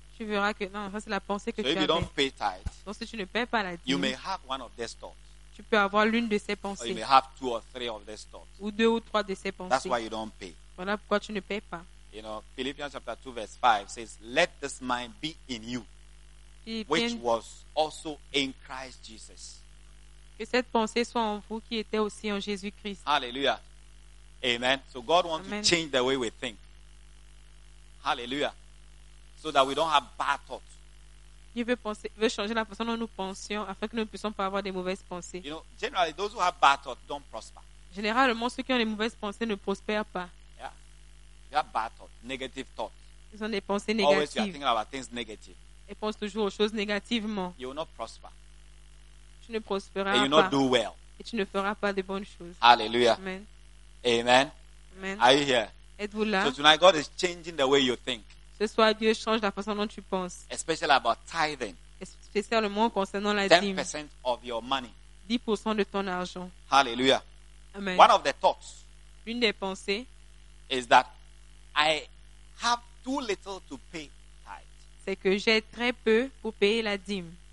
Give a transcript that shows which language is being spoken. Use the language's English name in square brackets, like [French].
[French] Tu verras que non, ça c'est la pensée que [English] so [French] tu as. [English] Don't pay tithe, [French] donc si tu ne payes pas la dîme, [English] you may have one of these thoughts. [French] Tu peux avoir l'une de ces pensées. [English] Or you may have two or three of these thoughts. [French] Ou deux ou trois de ces pensées. [English] That's why you don't pay. [French] Voilà pourquoi tu ne payes pas. [English] You know, Philippians chapter 2 verse 5 says, "Let this mind be in you, which was also in Christ Jesus." [French] Que cette pensée soit en vous qui était aussi en Jésus-Christ. [English] Hallelujah. Amen. So God wants Amen. To change the way we think. Hallelujah. So that we don't have bad thoughts. [French] Il veut penser, veut changer la façon dont nous pensions afin que nous ne puissions pas avoir des mauvaises pensées. [English] You know, generally, those who have bad thoughts don't prosper. [French] Généralement, ceux qui ont les mauvaises pensées ne prospèrent pas. [English] Yeah. They have bad thoughts, negative thoughts. [French] Ils ont des pensées négatives. [English] Always you are thinking about things negative. [French] Ils pensent toujours aux choses négativement. [English] You will not prosper. [French] Tu ne prospéreras pas. [English] And you will not do well. [French] Et tu ne feras pas de bonnes choses. [English] Hallelujah. Amen. Amen. Amen. Are you here? [French] Êtes-vous là? [English] So tonight, God is changing the way you think. [French] Ce soir, Dieu change la façon dont tu penses. [English] Especially about tithing. [French] Spécialement concernant la dîme. [English] 10% of your money. [French] 10% de ton argent. [English] Hallelujah. Amen. One of the thoughts. [French] Une des pensées. [English] Is that I have too little to pay tithe. [French] C'est que j'ai très peu pour payer la dîme.